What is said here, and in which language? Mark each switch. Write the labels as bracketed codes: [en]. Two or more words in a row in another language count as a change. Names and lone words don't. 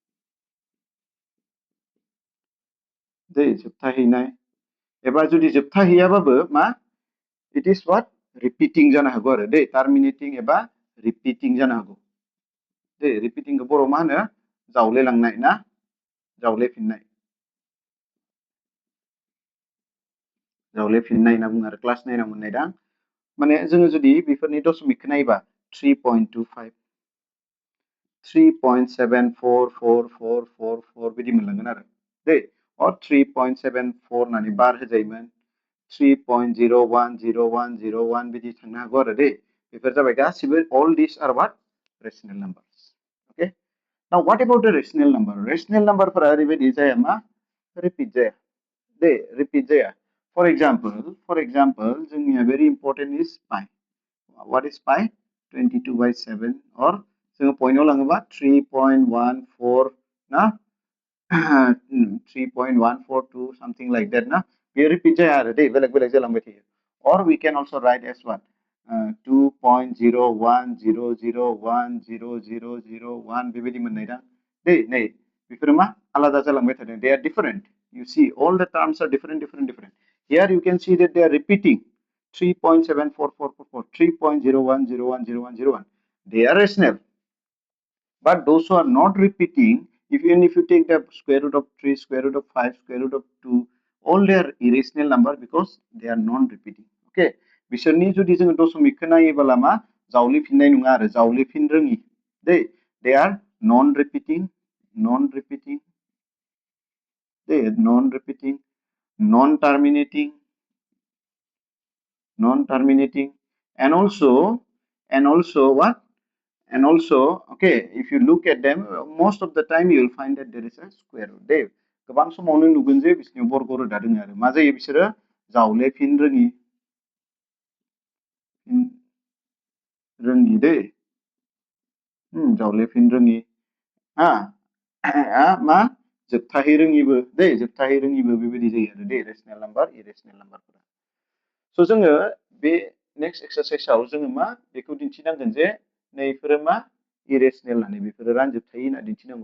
[brx] जोबथाहैनाय एबा जुदि जोबथाहैयाबाबो [en] it is what repeating [brx] जानो हागौ आरो terminating एबा repeating जानो हागौ repeating खौ बर'आव मा होनो जावलेलांनाय ना जावलेफिननाय होनना बुङो आरो क्लास 9 आव मोननाय दा माने जोङो जुदि बेफोरनि दशमिकखौ नायोबा 3.25 3.74444 बिदि मोनलांगोन आरो or 3.74 होननानै बार होजायोमोन 3.010101 बिदि थांनो हागौ आरो बेफोर जाबाय गासिबो [en] all these are what rational numbers. Okay, now what about the rational number [brx] फोरा ओरैबायदि जाया repeat जाया [en] repeat जाया. For example जोंनिया very important is pi. What is pi? 22 by 7 or [brx] जोङो पॉइंटआव लाङोबा 3.142 ना 3.142 [en] something like that [brx] ना बे repeat जाया आरो बेलेग जालांबाय थायो. [en] Or we can also write as what [brx] 2.0100100001 बेबायदि मोननाय दा नै बेफोरो आलादा जालांबाय थादों. [en] They are different. You see all the terms are different. Here you can see that they are repeating 3.7444 3.01010101. They are rational. But those who are not repeating, even if you take the square root of 3, square root of 5, square root of 2, all they are irrational number because they are non-repeating. Okay, [brx] बिसोरनि जुदि जोङो दशमिकखौ नायोबोला जावलिफिननाय नङा आरो जावलिफिन रोङि दे [en] they are non-repeating दे non-repeating non-terminating and also what and also okay if you look at them most of the time you will find that there is a square root [brx] दे गोबां समावनो नुगोन जे बिसोरनि बर्ग रोदा दङ आरो मा जायो बिसोरो जावलेफिन रोङि दे जावलेफिन रोङि हा मा जोबथाहै रोङिबो दे जोबथाहै रोङिबो बेबायदि जायो आरो दे [en] rational number irrational numberफोरा [brx] स' जोङो बे [en] next exerciseआव [brx] जोङो मा बेखौ दिन्थिनांगोन जे नैफोरो मा इरेशनेल होननानै बेफोरो रानजोबथायै होनना दिन्थिनांगौ